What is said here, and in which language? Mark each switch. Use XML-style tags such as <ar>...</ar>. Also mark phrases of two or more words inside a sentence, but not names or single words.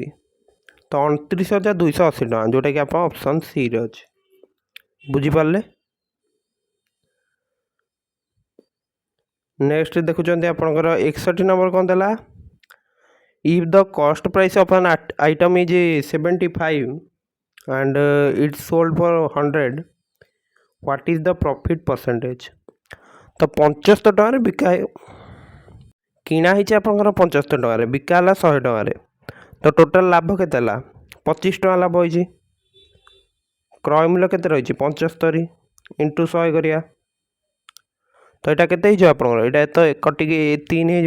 <or>ତ 29,280 ଟଙ୍କା ଯେଉଁଟାକି ଆପଣ ଅପସନ୍ ସିରେ ଅଛି। ବୁଝିପାରିଲେ? ନେକ୍ସଟ ଦେଖୁଛନ୍ତି ଆପଣଙ୍କର 61 ନମ୍ବର କ'ଣ ଦେଲା</or> <en>if the cost price of an item is 75 and it's sold for 100, what is the profit percentage?</en> <or>ତ 75 ଟଙ୍କାରେ କିଣା ହେଇଛି ଆପଣଙ୍କର 75 ଟଙ୍କାରେ, ବିକା ହେଲା 100 ଟଙ୍କାରେ। ତ ଟୋଟାଲ୍ ଲାଭ କେତେ ହେଲା 25 ଟଙ୍କା ଲାଭ ହେଇଛି। କ୍ରୟ ମୂଲ୍ୟ କେତେ ରହିଛି 75 ଇଣ୍ଟୁ 100 କରିବା। ତ ଏଇଟା କେତେ ହେଇଯିବ ଆପଣଙ୍କର ଏଇଟା ତ କଟିକି 3 ହେଇଯିବ।</or>